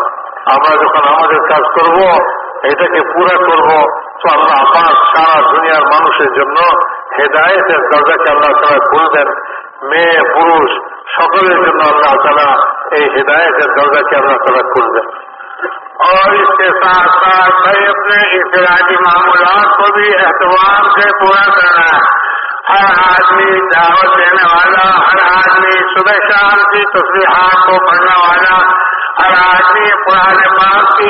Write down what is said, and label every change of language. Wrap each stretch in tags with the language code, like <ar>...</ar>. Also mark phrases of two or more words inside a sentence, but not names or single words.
<bn>আমরা যখন আমাদের কাজ করব, এটাকে পুরা করব, তো আল্লাহ পাক সারা দুনিয়ার মানুষের জন্য হেদায়েতের দরজাকে আল্লাহ তাআলা খুলবেন। মেয়ে পুরুষ সকলের জন্য আল্লাহ তাআলা এই হেদায়েতের দরজাকে আল্লাহ তাআলা খুলবেন।</bn> <ur>اور اس کے ساتھ ساتھ بھائی اپنے انفرادی معاملات کو بھی اہتمام سے پورا کرنا ہے۔ ہر آدمی دعوت دینے والا، ہر آدمی صبح شام کی تسبیحات کو پڑھنے والا، ہر آدمی قرآن پاک کی</ur>